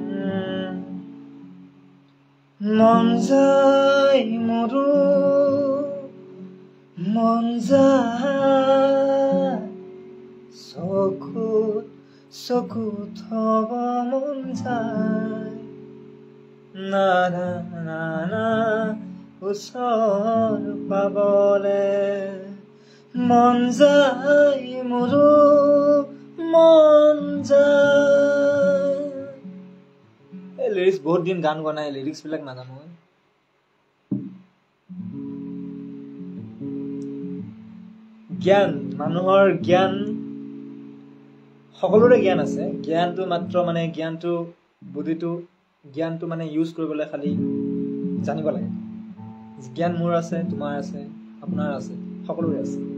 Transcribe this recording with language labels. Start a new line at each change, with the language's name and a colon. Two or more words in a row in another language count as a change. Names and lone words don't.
Assamese: মন যায় মোৰো মন যায় চকুত হব মন যায় না না না না ওচৰ পাবলে মন যায় মোৰো মন যায় লিৰিক্স বহুত দিন গান গোৱা নাই লিৰিক্স বিলাক নাজানো জ্ঞান মানুহৰ জ্ঞান সকলোৰে জ্ঞান আছে জ্ঞানটো মাত্ৰ মানে জ্ঞানটো বুদ্ধিটো জ্ঞানটো মানে ইউজ কৰিবলৈ খালি জানিব লাগে জ্ঞান মোৰ আছে তোমাৰ আছে আপোনাৰ আছে সকলোৰে আছে